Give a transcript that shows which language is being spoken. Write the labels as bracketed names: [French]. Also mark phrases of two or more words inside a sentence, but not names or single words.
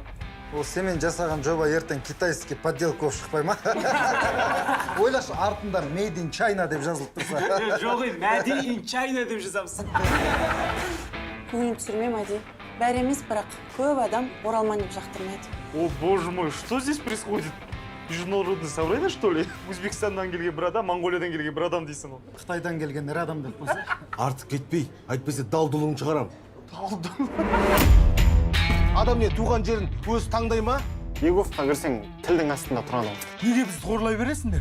[Kazakh] Ол семен жасаған жоба ертең [Russian] китайский подделка [Kazakh] болып шықпай ма? Ойлашы, артында [English] Made in China [Kazakh] деп жазылып тұрса. Жоқ енді, [English] Made in China [Kazakh] деп жазамыз. Көңілін түсірме, Мәди. Бәрі емес, бірақ көп адам оралман деп жақтырмайды. [Russian] О, боже мой, что здесь происходит? Международное собрание, что ли? [Kazakh] Өзбекстаннан келген бір адам, Монголиядан келген бір адам дейсің ол. Қытайдан келген ер адам деп қойса. Артық кетпей, әйтпесе дал-дұлын шығарам. Адам не туған жерін өзі таңдай ма? Еговқа кірсең тілдің астында тұрады. Неге бізді қорлай бересіңдер?